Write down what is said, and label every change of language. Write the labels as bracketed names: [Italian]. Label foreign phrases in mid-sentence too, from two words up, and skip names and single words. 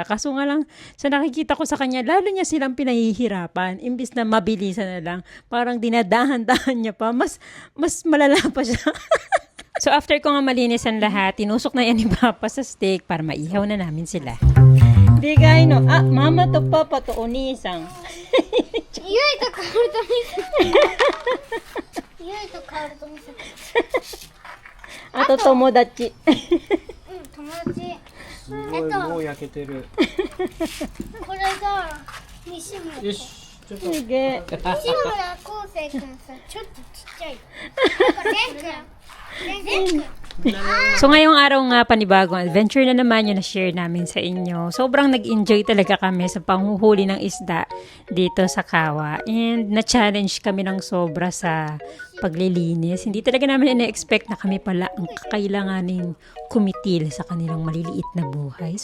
[Filipino] Kaso nga lang, sa nakikita ko sa kanya, lalo niya silang pinahihirapan. Imbis na mabilisan na lang, parang dinadahan-dahan niya pa. Mas malala pa siya. So after ko nga malinis ang lahat, tinusok na yan ni Papa sa steak para maihaw na namin sila. Bigay no. [Japanese] あ、ママとパパとお兄さん. ゆいとカオルとミス。ゆいとカオルとミス。あと友達。うん、友達。すごい、もう焼けてる。これが西本。よし。 [Filipino] Sige. [Japanese] 西村昴生君さ、ちょっとちっちゃい。なんかレン君。 [Filipino] So ngayong araw nga, panibagong adventure na naman yung na-share namin sa inyo. Sobrang nag-enjoy talaga kami sa panghuhuli ng isda dito sa Kawa. And na-challenge kami ng sobra sa paglilinis. Hindi talaga namin ina-expect na kami pala ang kakailanganing kumitil sa kanilang maliliit na buhay.